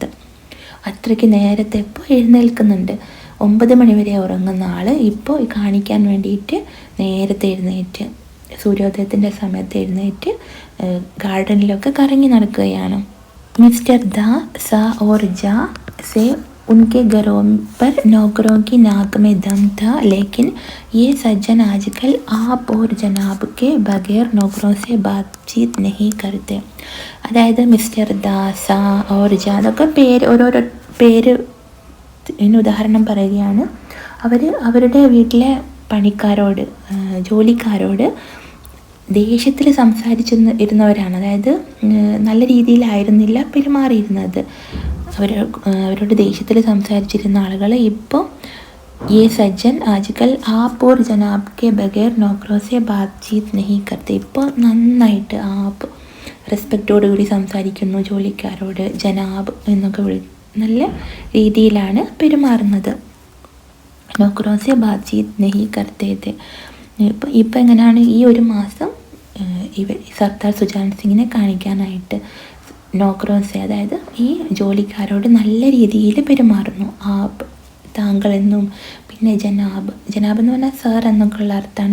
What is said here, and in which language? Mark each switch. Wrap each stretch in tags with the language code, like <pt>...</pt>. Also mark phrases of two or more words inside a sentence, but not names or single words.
<ml>അത്രയ്ക്ക് നേരത്തെ ഇപ്പോൾ എഴുന്നേൽക്കുന്നുണ്ട്. 9 മണി വരെ ഉറങ്ങുന്ന ആൾ ഇപ്പോൾ കാണിക്കാൻ വേണ്ടിയിട്ട് നേരത്തെ എഴുന്നേറ്റ് സൂര്യോദയത്തിൻ്റെ സമയത്ത് എഴുന്നേറ്റ് ഗാർഡനിലൊക്കെ കറങ്ങി നടക്കുകയാണ്.</ml> <hi>मिस्टर द स और ज से उनके घरों पर नौकरों की नाक में दम था, लेकिन ये सज्जन आजकल आप और जनाब के बगैर नौकरों से बातचीत नहीं करते.</hi> <ml>അതായത് മിസ്റ്റർ ദാസ ഓർ ജ അതൊക്കെ ഓരോരോ പേര് ഉദാഹരണം പറയുകയാണ്. അവരുടെ വീട്ടിലെ പണിക്കാരോട്, ജോലിക്കാരോട് ദേഷ്യത്തിൽ ഇരുന്നവരാണ്. അതായത് നല്ല രീതിയിലായിരുന്നില്ല പെരുമാറിയിരുന്നത്. അവരോട് ദേഷ്യത്തിൽ സംസാരിച്ചിരുന്ന ആളുകൾ ഇപ്പോൾ</ml> <hi>ये सज्जन आजकल आप और जनाब के बगैर नौकरों से बातचीत नहीं करते.</hi> <ml>ഇപ്പോൾ നന്നായിട്ട് ആപ്പ് റെസ്പെക്റ്റോടുകൂടി സംസാരിക്കുന്നു, ജോലിക്കാരോട് ജനാബ് എന്നൊക്കെ നല്ല രീതിയിലാണ് പെരുമാറുന്നത്.</ml> <hi>नौकरों से बातचीत नहीं करते थे.</hi> <ml>ഇപ്പം എങ്ങനെയാണ് ഈ ഒരു മാസം സർദാർ സുജാൻ സിംഗിനെ കാണിക്കാനായിട്ട് നോക്കറോസെ, അതായത് ഈ ജോലിക്കാരോട് നല്ല രീതിയിൽ പെരുമാറുന്നു. ആപ്പ് താങ്കളെന്നും, പിന്നെ ജനാബ് എന്ന് പറഞ്ഞാൽ സാർ എന്നൊക്കെയുള്ള അർത്ഥമാണ്.</ml>